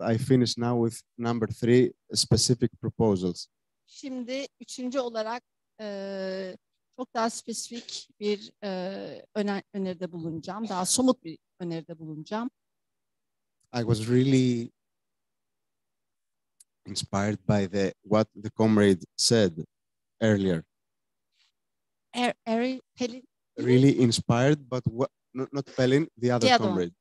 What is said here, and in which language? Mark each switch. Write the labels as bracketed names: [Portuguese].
[English] I finish now with number 3, specific proposals. [Turkish] Şimdi üçüncü olarak çok daha spesifik bir öneride bulunacağım. Daha somut bir öneride bulunacağım. [English] I was really inspired by what the comrade said earlier. Pelin. Really inspired, but not Pelin, the other comrade.